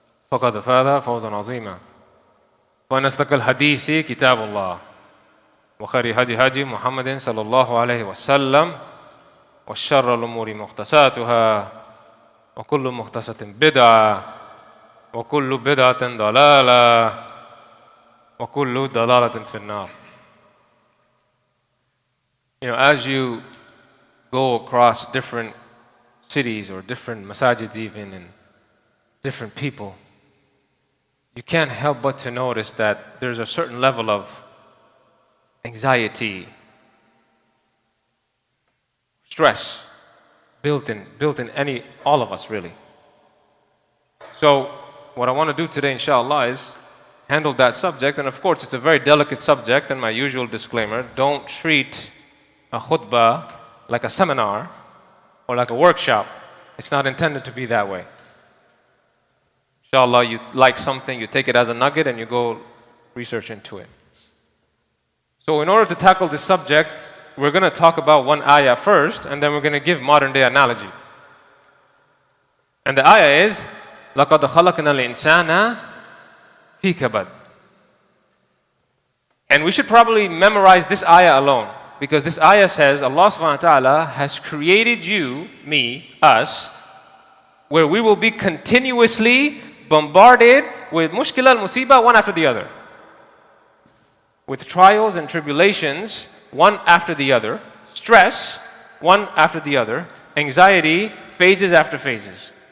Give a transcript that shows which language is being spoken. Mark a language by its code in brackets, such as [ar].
[ar] فقد فاز فوزا عظيما وإن أصدق الحديث كتاب الله وخير هدي محمد صلى الله عليه وسلم وشر الأمور محدثاتها وكل محدثة بدعة وكل بدعة ضلالة وكل ضلالة في النار. [en] As you go across different cities or different masajids even and different people, you can't help but to notice that there's a certain level of anxiety, stress built in all of us really. So what I want to do today, inshallah, is handle that subject. And of course, it's a very delicate subject, and my usual disclaimer, don't treat a khutbah like a seminar or like a workshop. It's not intended to be that way. Inshallah, you like something, you take it as a nugget, and you go research into it. So in order to tackle this subject, we're going to talk about one ayah first, and then we're going to give modern-day analogy. And the ayah is, [ar] لَقَدْ خَلَقْنَا الْإِنسَانَ فِي كَبَدٍ. [en] And we should probably memorize this ayah alone, because this ayah says Allah subhanahu wa ta'ala has created you, me, us, where we will be continuously bombarded with mushkila al-musibah one after the other, with trials and tribulations one after the other, stress one after the other, anxiety phases after phases.